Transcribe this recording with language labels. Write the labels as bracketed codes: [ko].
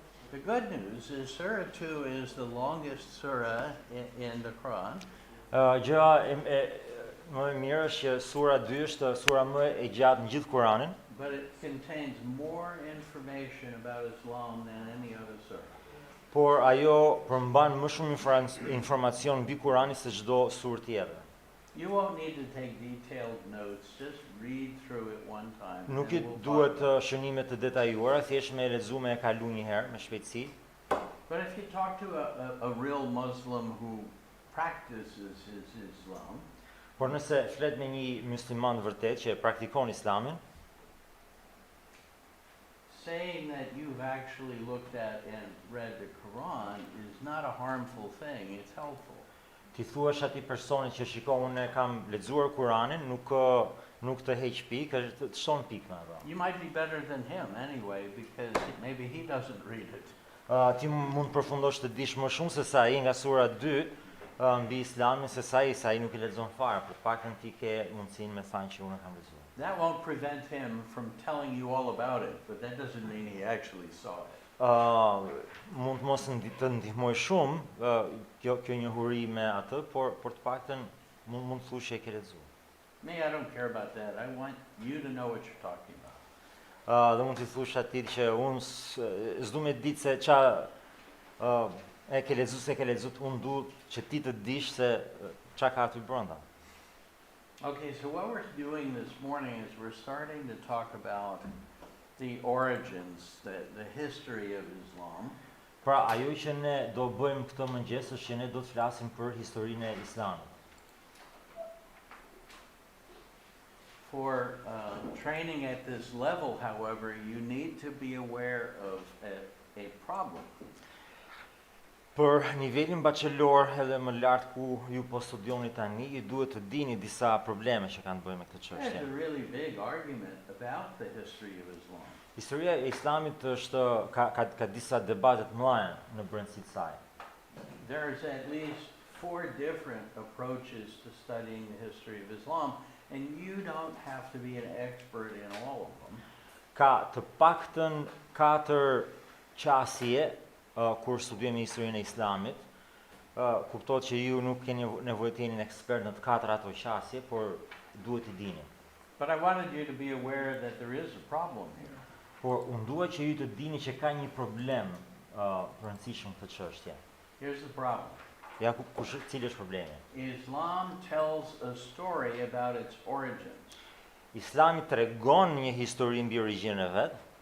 [en] The good news is Surah 2 is the longest surah in the Quran. [sq] Gjëja më e mirë është që Sura 2 është sura më e gjatë në gjithë Kur'anin, [en] But it contains more information about Islam than any other surah. [sq] por ajo përmban më shumë informacion mbi Kur'anin se çdo surë tjetër. [en] You won't need to take detailed notes, just read through it one time. and [sq] Nuk i [en] we'll [sq] duhet [en] follow. [sq] shënime të detajuara, thjesht me lexu me e kalu një herë me shpejtësi. [en] But if you talk to a real Muslim who practices his Islam, [sq] Por nëse flet me një musliman vërtet që e praktikon Islamin, [en] saying that you've actually looked at and read the Quran is not a harmful thing, it's helpful. [sq] ti thuash atij personit që shiko unë e kam lexuar Kur'anin, nuk të heq pikë, të shton pikë me atë. [en] You might be better than him anyway, because maybe he doesn't read it. [sq] Ti mund përfundosh të dish më shumë se sa ai nga sura 2 mbi Islamin se sa ai nuk i lexon fare, për paktën ti ke mundësinë me thënë që unë e kam lexuar. [en] That won't prevent him from telling you all about it, but that doesn't mean he actually saw it. [sq] Mund mos të ndihmoj shumë kjo njohuri me atë, por të paktën mund të thush që e ke lexuar. [en] Me, I don't care about that. I want you to know what you're talking about. [sq] Dhe mund të thush atij që unë s'du me ditë se qa e ke lexuar se ke lexuar, unë du që ti të dish se qa ka aty brenda. [en] Okay, so what we're doing this morning is we're starting to talk about the origins, the history of Islam. [sq] Pra, ajo që ne do bëjmë këtë mëngjes është që ne do të flasim për historinë e Islamit. [en] For training at this level, however, you need to be aware of a problem. [sq] Për nivelin bachelor edhe më lart ku ju po studioni tani, ju duhet të dini disa probleme që kanë të bëjnë me këtë [en] There's [sq] çështje. [en] a really big argument about the history of Islam. [sq] Historia e Islamit është ka disa debate të mëdha në brendësi të saj. [en] There's at least 4 different approaches to studying the history of Islam, and you don't have to be an expert in all of them. [sq] Ka të paktën 4 qasje kur studiojmë historinë e Islamit. Kuptohet që ju nuk keni nevojë të jeni një ekspert në të 4 ato qasje, por duhet i dini. [en] But I wanted you to be aware that there is a problem here. [sq] Por unë dua që ju të dini që ka një problem rëndësishëm këtë çështje. [en] Here's the problem. [sq] Ja cili është problemi? [en] Islam tells a story about its origins. [sq] Islami tregon një histori mbi origjinën e vet,